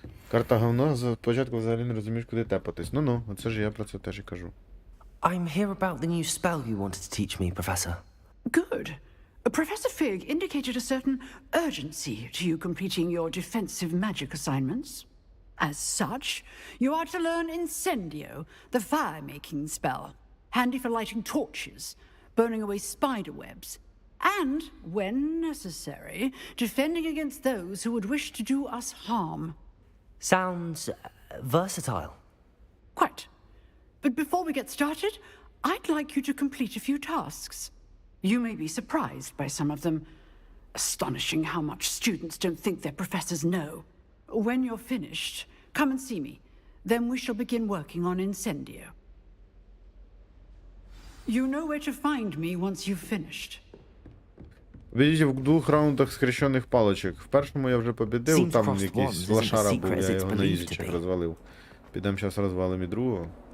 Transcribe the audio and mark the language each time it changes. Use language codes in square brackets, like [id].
[uk] Карта говно, спочатку взагалі не розумієш, куди тепатись. Ну-ну, оце ж я про це теж і кажу. [en] I'm here about the new spell you wanted to teach me, Professor. Good. Professor Fig indicated a certain urgency to you completing your defensive magic assignments. As such, you are to learn Incendio, the fire-making spell, handy for lighting torches, burning away spider webs, and, when necessary, defending against those who would wish to do us harm. Sounds versatile. Quite. But before we get started, I'd like you to complete a few tasks. You may be surprised by some of them. Astonishing how much students don't think their professors know. When you're finished, come and see me. Then we shall begin working on Incendio. You know where to find me once you've finished. [uk] Победіть в 2 раундах скрещених палочок. В першому я вже побідив, там якийсь лошара був, я його на ізічах розвалив. Підемо зараз розвалимо і другого.